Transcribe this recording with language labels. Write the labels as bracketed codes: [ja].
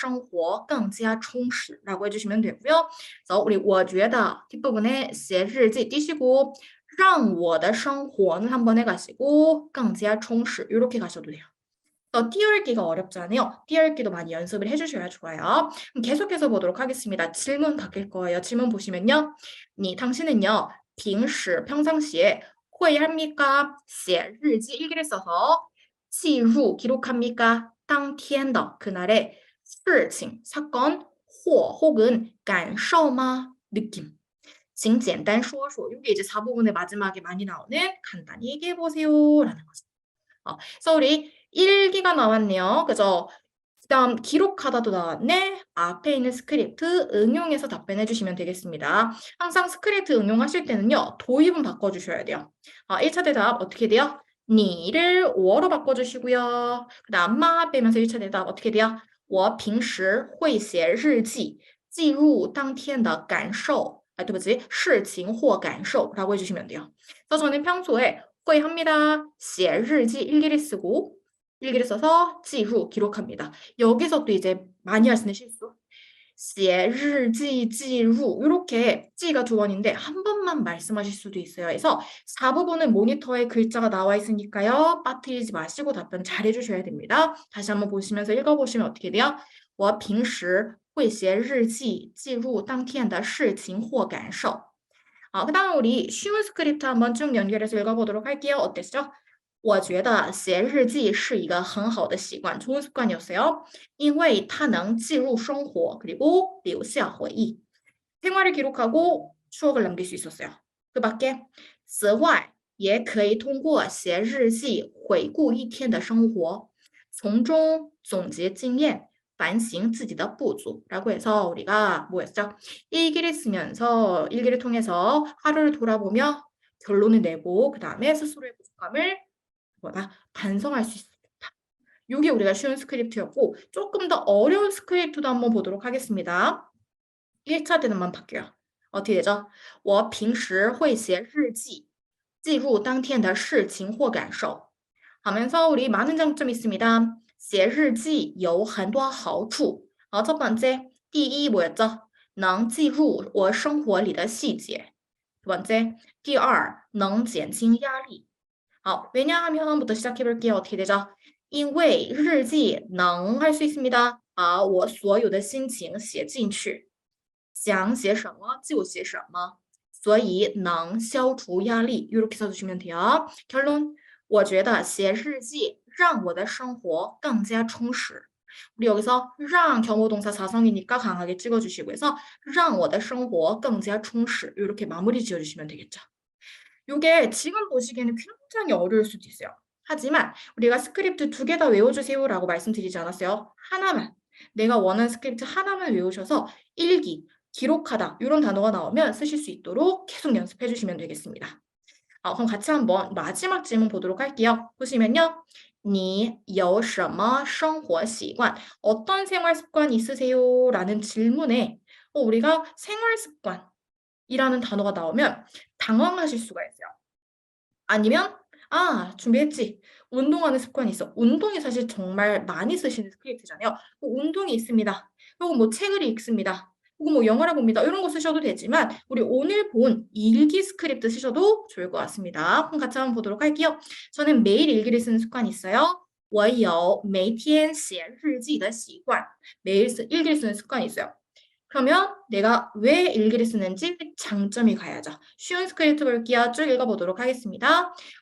[zh] 我觉得写日记让我的生活更加充实 [ko] 라고 해주시면 되고요. 그래서 우리 [zh] 我觉得 [ko] 뒷부분에 [zh] 写日记 [ko] 띄시고 [zh] 让我的生活 [ko] 는 한번 해가시고 [zh] 更加充实 [ko] 이렇게 가셔도 돼요. 띄어읽기가 어렵지 않아요? 띄어읽기도 많이 연습을 해주셔야 좋아요. 그럼 계속해서 보도록 하겠습니다. 질문 바뀔 거예요. 질문 보시면요. 당신은요. [zh] 平时 [ko] 평상시에 会 합니까? [zh] 写日记 [ko] 일기를 써서 [zh] 记录 [ko] 기록합니까? [zh] 当天的 [ko] 그날의 [zh] 事情 [ko] 사건 或 혹은 [zh] 感受吗? [ko] 느낌. [zh] 请简单说说. [ko] 이게 이제 4부분의 마지막에 많이 나오는 간단히 얘기해 보세요. 라는 거죠. 그래서 우리 일기가 나왔네요. 그죠? 그다음 기록하다도 나왔네. 앞에 있는 스크립트 응용해서 답변해 주시면 되겠습니다. 항상 스크립트 응용하실 때는요. 도입은 바꿔주셔야 돼요. 1차 대답 어떻게 돼요? 你를 我로 바꿔주시고요. 그다음 마 빼면서 1차 대답 어떻게 돼요? [zh] 我平时会写日记记录当天的感受对不起事情或感受 [ko] 라고 해주시면 돼요. 그래서 저는 평소에 会 합니다. [zh] 写日记 [ko] 일기를 쓰고 일기를 써서 [zh] 记录 [ko] 기록합니다. 여기서 또 이제 많이 할 수 있는 실수. [zh] 写日记记录 [ko] 이렇게 찌가 두 번인데 한 번만 말씀하실 수도 있어요. 그래서 4부분은 모니터에 글자가 나와 있으니까요. 빠뜨리지 마시고 답변 잘 해주셔야 됩니다. 다시 한번 보시면서 읽어보시면 어떻게 돼요? [zh] 我平时会写日记记录当天的事情或感受. [ko] 그다음 우리 쉬운 스크립트 한번 쭉 연결해서 읽어보도록 할게요. 어땠죠? [zh] 我觉得写日记是一个很好的习惯, [ko] 좋은 습관이었어요. [zh] 因为它能记录生活, 그리고 留下回忆. [ko] 생활을 기록하고 추억을 남길 수 있었어요. [zh] 그 밖에 此外也可以通过写日记回顾一天的生活从中总结经验反省自己的不足 [ko] 라고 해서 우리가 뭐였죠? 일기를 쓰면서 일기를 통해서 하루를 돌아보며 결론을 내고 그 다음에 스스로의 부족함을 반성할 수 있었다. 이게 우리가 쉬운 스크립트였고 조금 더 어려운 스크립트도 한번 보도록 하겠습니다. 1차 대답만 바뀌어요. 어떻게 되죠? [zh] 我平时会写日记记录当天的事情或感受 [ko] 하면서 우리 많은 장점이 있습니다. [zh] 写日记有很多好处. [ko] 첫 번째, [zh] 第一 [ko] 뭐였죠? [zh] 能记录我生活里的细节. [ko] 두 번째, [zh] 第二能减轻压力. [ko] 왜냐하면부터 시작해 볼게요. 어떻게 되죠? [zh] 因为日记能 [ko] 할 수 있습니다. [zh] 把我所有的心情写进去. 想写什么就写什么.所以能消除压力. [ko] 이렇게 써주시면 돼요. 결론. [zh] 我觉得写日记让我的生活更加充实. [ko] 우리 여기서 让 겸호동사 사성이니까 강하게 찍어주시고 해서 [zh] 让我的生活更加充实 [ko] 이렇게 마무리 지어주시면 되겠죠. 이게 지금 보시기에는 굉장히 어려울 수도 있어요. 하지만 우리가 스크립트 2개 다 외워주세요 라고 말씀드리지 않았어요. 하나만. 내가 원하는 스크립트 하나만 외우셔서 일기, 기록하다 이런 단어가 나오면 쓰실 수 있도록 계속 연습해 주시면 되겠습니다. 그럼 같이 한번 마지막 질문 보도록 할게요. 보시면요. [zh] 你有什么生活习惯? [ko] 어떤 생활 습관이 있으세요? 라는 질문에 우리가 생활 습관이라는 단어가 나오면 당황하실 수가 있어요. 아니면 준비했지? 운동하는 습관이 있어. 운동이 사실 정말 많이 쓰시는 스크립트잖아요. 운동이 있습니다. 혹은 뭐 책을 읽습니다. 혹은 뭐 영화를 봅니다. 이런 거 쓰셔도 되지만 우리 오늘 본 일기 스크립트 쓰셔도 좋을 것 같습니다. 그럼 같이 한번 보도록 할게요. 저는 매일 일기를 쓰는 습관이 있어요. [zh] 我有每天写日记的习惯. [ko] 매일 일기를 쓰는 습관이 있어요. 그러면 내가 왜 일기를 쓰는지 장점이 가야죠. 쉬운 스크립트 볼게요. 쭉 읽어보도록 하겠습니다.